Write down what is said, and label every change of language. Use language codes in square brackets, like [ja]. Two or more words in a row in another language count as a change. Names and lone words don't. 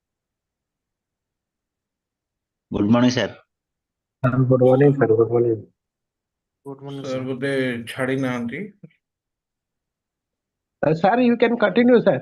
[en] Good morning, sir. Good morning, sir. Good morning. Sir, [or] ବୋଧେ ଛାଡି ନାହାନ୍ତି। [en] Sir, you can continue, sir.